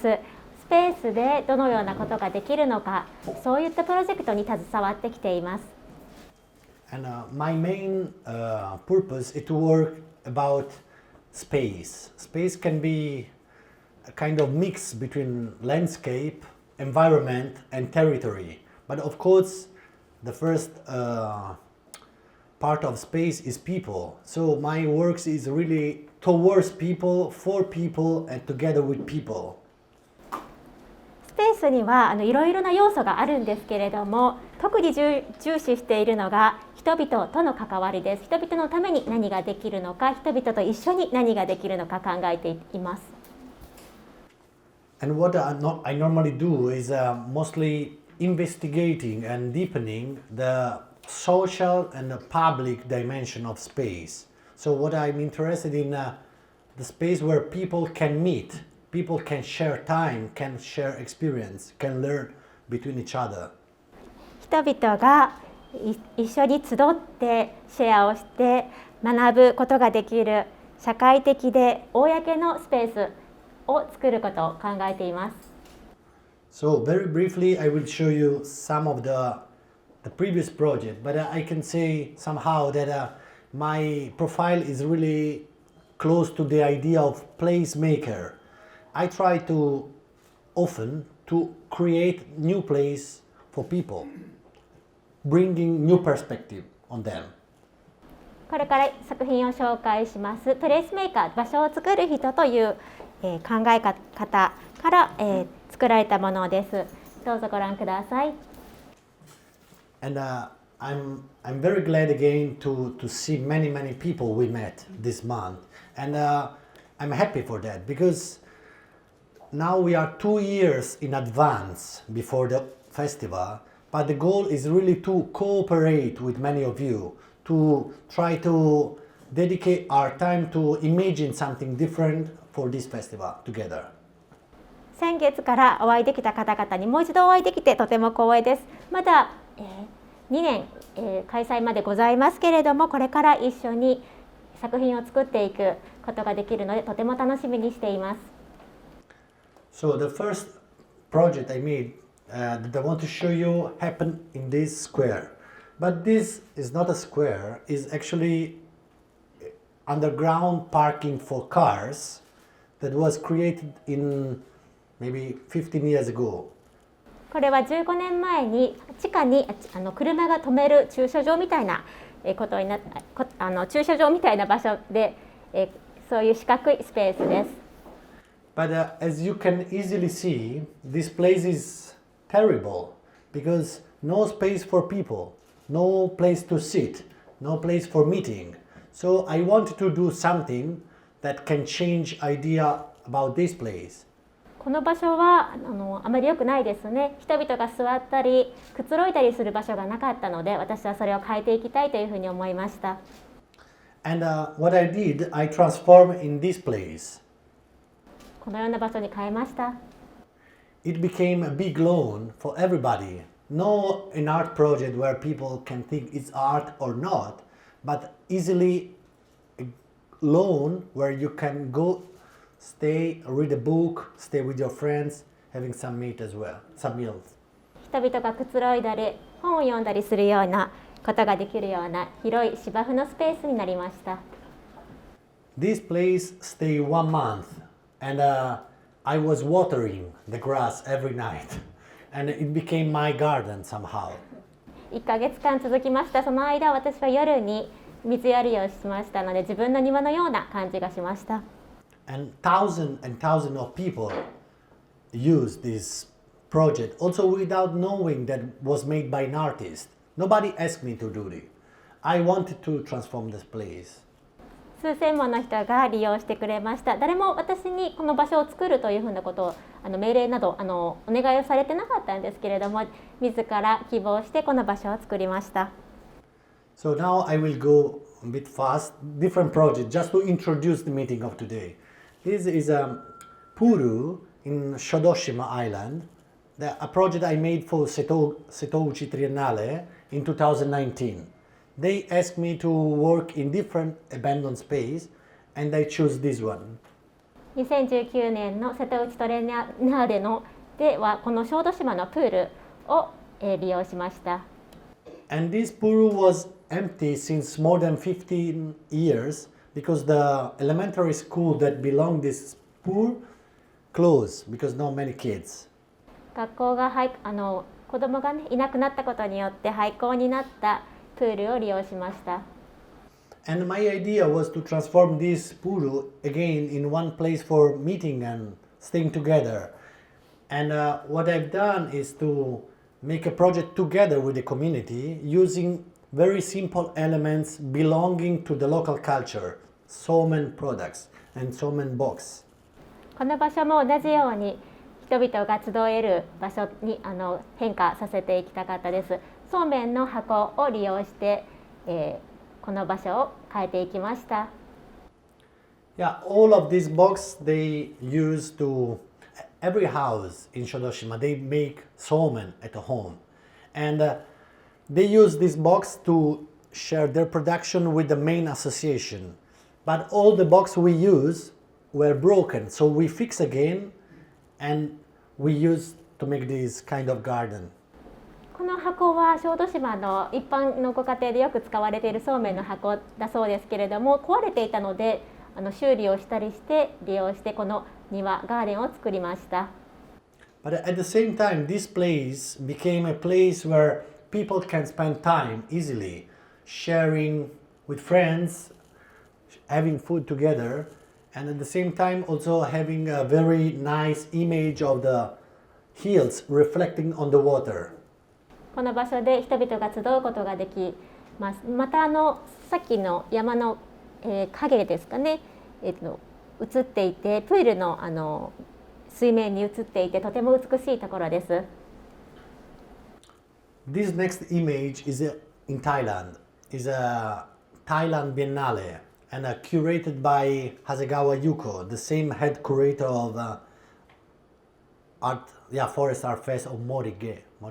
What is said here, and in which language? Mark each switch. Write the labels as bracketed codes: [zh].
[ja] スペースでどのようなことができるのか、そういったプロジェクトに携わってきています。 [en] And my main purpose is to work about space. Space can be a kind of mix between landscape environment and territory. But of course, the first part of space is people. So my works is really towards people, for people, and together with people. [ja] スペースにはいろいろな要素があるんですけれども、特に重視しているのが人々との関わりです。人々のために何ができるのか、人々と一緒に何ができるのか考えています。 [en] And what I normally do is mostly investigating and deepening the social and the public dimension of space. So what I'm interested in the space where people can meet, people can share time, can share experience, can learn between each other. [ja] 人々が一緒に集ってシェアをして学ぶことができる社会的で公のスペースを作ることを考えています。 [en] So very briefly, I will show you some of the previous project, but I can say somehow that my profile is really close to the idea of placemaker. I try to often to create new place for people, bringing new perspective on them. [ja] これから作品を紹介します。プレイスメーカー、場所を作る人という、考え方から、作られたものです。どうぞご覧ください。 [en] And I'm very glad again to see many people we met this month, and I'm happy for that because now we are 2 years in advance before the festival, but the goal is really to cooperate with many of you, to try to dedicate our time to imagine something different for this festival together. [ja] 先月からお会いできた方々にもう一度お会いできてとても光栄です。まだ、2年、開催までございますけれども、これから一緒に作品を作っていくことができるのでとても楽しみにしています。 [en] So the first project I made that I want to show you happened in this square. But this is not a square, it's actually underground parking for cars that was created in maybe 15 years ago. [ja] これは15年前に地下に車が止める駐車場みたいなことにな駐車場みたいな場所でそういう四角いスペースです。 [en] But as you can easily see, this place is terrible because no space for people, no place to sit, no place for meeting. So I wanted to do something that can change idea about this place. [ja] この場所はあまり良くないですね。人々が座ったりくつろいだりする場所がなかったので、私はそれを変えていきたいというふうに思いました。 [en] And what I did, I transformed in this place. [ja] このような場所に変えました。 [en] It became a big lawn for everybody. No an art project where people can think it's art or not, but easily a lawn where you can go, stay, read a book, stay with your friends, having some meat as well, some meals. [ja] 人々がくつろいだり本を読んだりするようなことができるような広い芝生のスペースになりました。 [en] This place stayed 1 month, and I was watering the grass every night, and it became my garden somehow. [ja] 1ヶ月間続きました。その間、私は夜に水やりをしましたので、自分の庭のような感じがしました。 [en] And thousands of people used this project, also without knowing that it was made by an artist. Nobody asked me to do it. I wanted to transform this place. [ja] 数千もの人が利用してくれました。誰も私にこの場所を作るというふうなことを命令などお願いをされてなかったんですけれども、自ら希望してこの場所を作りました。 [en] So now I will go a bit fast, different project, just to introduce the meeting of today. This is Puru in Shodoshima Island, a project I made for Setouchi Triennale in 2019. They asked me to work in different abandoned space, and I chose this one. [ja] 2019年の瀬戸内トレーナーレのではこの小豆島のプールを利用しました。 [en] And this pool was empty since more than 15 years because the elementary school that belonged this pool closed because not many kids. [ja] 学校が子どもが、ね、いなくなったことによって廃校になったプールを利用しました。 [en] And my idea was to transform this pool again in one place for meeting and staying together. And what I've done is to make a project together with the community using very simple elements belonging to the local culture, somen products and somen box. [ja] この場所も同じように人々が集える場所に変化させていきたかったです。そうめんの箱を利用して、この場所を変えていきました。 [en] Yeah, all of these box they use to every house in Shodoshima they make somen at home, and they use this box to share their production with the main association. But all the box we use were broken, so we fix again, and we use to make this kind of garden. [ja] この箱は小豆島の一般のご家庭でよく使われているそうめんの箱だそうですけれども、壊れていたので修理をしたりして利用してこの庭ガーデンを作りました。 [en] But at the same time, this place became a place where people can spend time easily, sharing with friends, having food together, and at the same time also having a very nice image of the hills reflecting on the water. [ja] この場所で人々が集うことができます。またさっきの山の、影ですかね、映っていてプールの水面に映っていてとても美しいところです。 [en] This next image is in Thailand. Is a Thailand Biennale and curated by Hasegawa Yuko, the same head curator of Forest Art Fest of Morige.